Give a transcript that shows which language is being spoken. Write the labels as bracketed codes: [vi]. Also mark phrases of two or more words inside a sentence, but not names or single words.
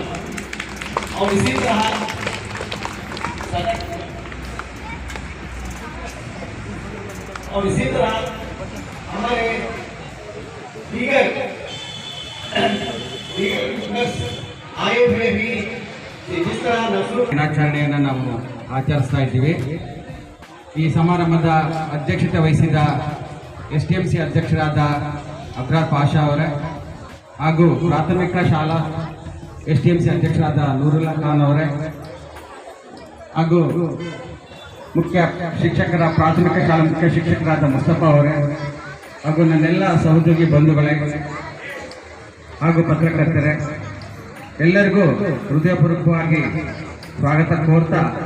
[hi] और इसी तरह हमारे दीगर आए हुए भी जिस तरह [kn] ದಿನಾಚರಣೆಯನ್ನು ನಾವು ಆಚರಿಸ್ತಾ ಇದ್ದೀವಿ. ಈ ಸಮಾರಂಭದ ಅಧ್ಯಕ್ಷತೆ ವಹಿಸಿದ SDMC ಅಧ್ಯಕ್ಷರಾದ ಅಬ್ರಾರ್ ಪಾಷಾ ಅವರೇ ಹಾಗೂ ಪ್ರಾಥಮಿಕ ಶಾಲಾ SDMC ಅಧ್ಯಕ್ಷರಾದ ನೂರುಲ್ಲಾ ಖಾನ್ ಅವರೇ ಹಾಗೂ ಮುಖ್ಯ ಶಿಕ್ಷಕರ ಪ್ರಾಥಮಿಕ ಶಾಲಾ ಮುಖ್ಯ ಶಿಕ್ಷಕರಾದ ಮುಸ್ತಫಾ ಅವರೇ ಹಾಗೂ ನನ್ನೆಲ್ಲ ಸಹೋದ್ಯೋಗಿ ಬಂಧುಗಳೇ ಹಾಗೂ ಪತ್ರಕರ್ತರೇ, ಎಲ್ಲರಿಗೂ ಹೃದಯಪೂರ್ವಕವಾಗಿ ಸ್ವಾಗತ ಕೋರ್ತಾ,